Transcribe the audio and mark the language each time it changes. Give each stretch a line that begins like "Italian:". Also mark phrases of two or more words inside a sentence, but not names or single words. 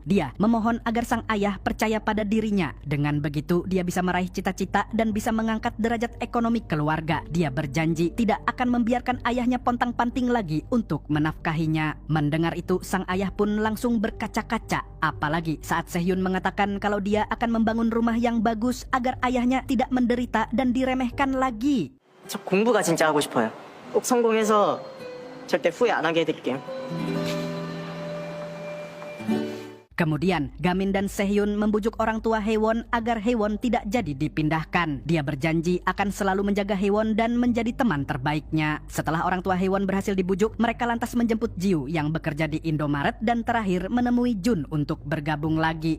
Indonesian: Dia memohon agar sang ayah percaya pada dirinya. Dengan begitu, dia bisa meraih cita-cita dan bisa mengangkat derajat ekonomi keluarga. Dia berjanji tidak akan membiarkan ayahnya pontang-panting lagi untuk menafkahinya. Mendengar itu, sang ayah pun langsung berkaca-kaca. Apalagi saat Sehyun mengatakan kalau dia akan membangun rumah yang bagus agar ayahnya tidak menderita dan diremehkan lagi.
Korean: 저 공부가 진짜 하고 싶어요. 꼭 성공해서 절대 후회 안 하게 해드릴게요.
Indonesian: Kemudian, Gamin dan Sehyun membujuk orang tua Haewon agar Haewon tidak jadi dipindahkan. Dia berjanji akan selalu menjaga Haewon dan menjadi teman terbaiknya. Setelah orang tua Haewon berhasil dibujuk, mereka lantas menjemput Jiu yang bekerja di Indomaret dan terakhir menemui Jun untuk bergabung lagi.